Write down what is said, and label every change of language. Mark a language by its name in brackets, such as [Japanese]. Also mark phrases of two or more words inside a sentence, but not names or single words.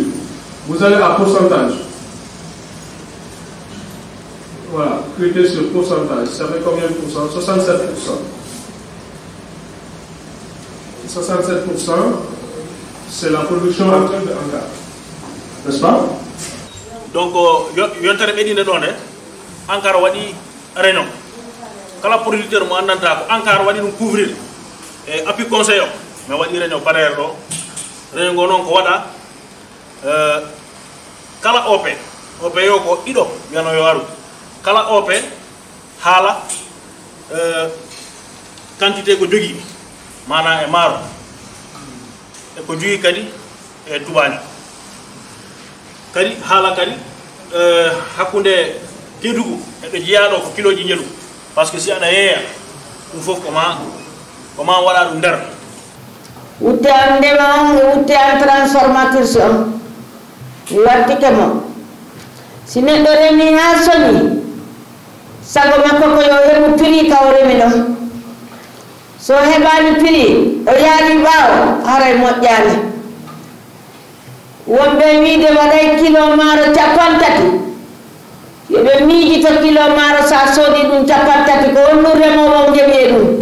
[French] Vous allez à pourcentage. Voilà, cliquez sur pourcentage. Ça fait combien de pourcents? 67%. 67%, c'est la production actuelle de Ankara. N'est-ce pas? Donc, [Fula] yontere ɓeɗine ɗon de Ankara waɗi réunion kala producteur mo andanta ko Ankara waɗi ɗum couvrir e [French] appui conseil [Fula] o mais waɗi réunion paɗere ɗo réunion ngo noon ko waɗa kala OP yo ko ɗiɗo wiyano yo aru kala OP haala quantité ko jogui mana e maaro e ko jogui kadi e tubani kadi haala kadi hakkunde Kédougou eɓe jeeyaɗo ko kiloji ñelu [French] par ce que [Fula] si aɗa yeeya ɗum fof koma waɗa ɗum nder wutte am ndema on e wutte am transformatrice mi wattike mo si neɗɗo remi ha soñi sago makko ko yo heɓu prix kaw remi ɗon so heɓani prix o yaari ɓaawo haray moƴƴani wonɓe wiide waɗay kilo maaro 50 yoɓe miijito kilo maaro sa soodi ɗum 50 ko wonno remowo jeɓe ɗum